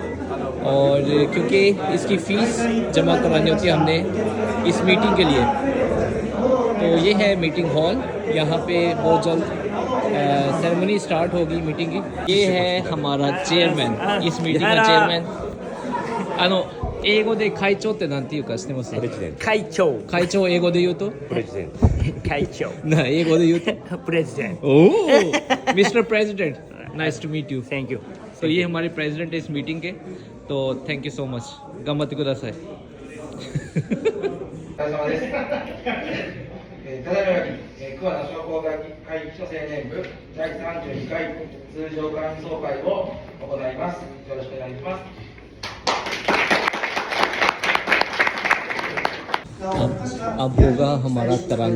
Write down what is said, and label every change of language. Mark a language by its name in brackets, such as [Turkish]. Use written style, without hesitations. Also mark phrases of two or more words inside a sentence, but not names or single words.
[Hindi] और क्योंकि इसकी फ़ीस जमा करवानी होती है हमने इस मीटिंग के लिए। तो ये है [English] meeting hall, [Hindi] यहाँ पे बहुत जल्द सेरेमनी स्टार्ट होगी मीटिंग की। ये है हमारा चेयरमैन, इस मीटिंग का चेयरमैन। [Japanese] 英語で会長ってなんていうか知ってます？会長。会長、英語で言うと？プレジデント。会長。な、英語で言うと？プレジデント。 [English] おお、 Mister President, nice to meet you. thank you. [Hindi] तो ये हमारे प्रेसिडेंट है इस मीटिंग के। [English] तो thank you so much. [Japanese] がんばってください. ただいまより桑名商工会議所青年部第32回通常会員総会を行います。よろしくお願いします。 [Hindi] अब होगा हमारा तराना।